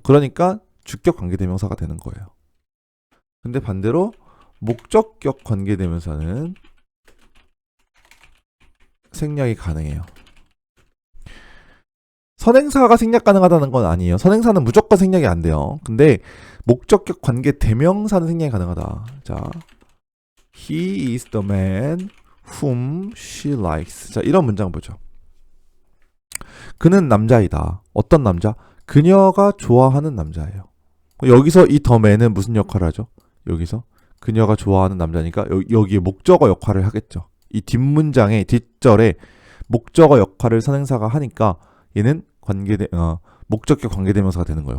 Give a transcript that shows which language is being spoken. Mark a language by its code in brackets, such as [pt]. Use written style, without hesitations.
[ko] 그러니까 주격 관계대명사가 되는 거예요. 근데 반대로 목적격 관계대명사는 생략이 가능해요. 선행사가 생략 가능하다는 건 아니에요. 선행사는 무조건 생략이 안 돼요. 근데 목적격 관계대명사는 생략이 가능하다. [en] 자, He is the man whom she likes. [ko] 자, 이런 문장 보죠. 그는 남자이다. 어떤 남자? 그녀가 좋아하는 남자예요. 여기서 이 the man은 무슨 역할을 하죠? 여기서 그녀가 좋아하는 남자니까 여기에 목적어 역할을 하겠죠. 이 뒷문장의 뒷절에 목적어 역할을 선행사가 하니까 얘는 목적격 관계대명사가 되는 거예요.